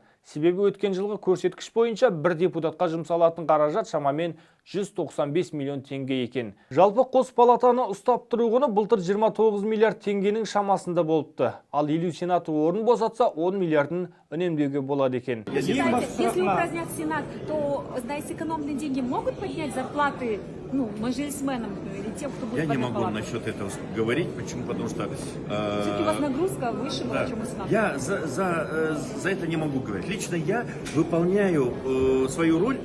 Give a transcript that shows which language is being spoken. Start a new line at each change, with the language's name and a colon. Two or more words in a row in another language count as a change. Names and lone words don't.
Kazakh: Себебі өткен жылғы көрсеткіш бойынша бір депутатқа жұмсалатын қаражат шамамен 195 миллион теңге екен. Жалпы қос палатаны ұстап тұру құны былтыр 29 миллиард теңгенің шамасында болыпты. Ал 50 сенаты орын босатса 10 миллиардын үнемдеуге болады екен.
Russian: Если упразднят Сенат, то за сэкономленные деньги могут поднять зарплаты мажилисменам или тем, кто будет в этой Я не могу палате? насчет этого говорить. Почему? Потому что... Все-таки у вас нагрузка выше была, чем у Сената. Я за это не могу говорить. Лично я выполняю свою роль.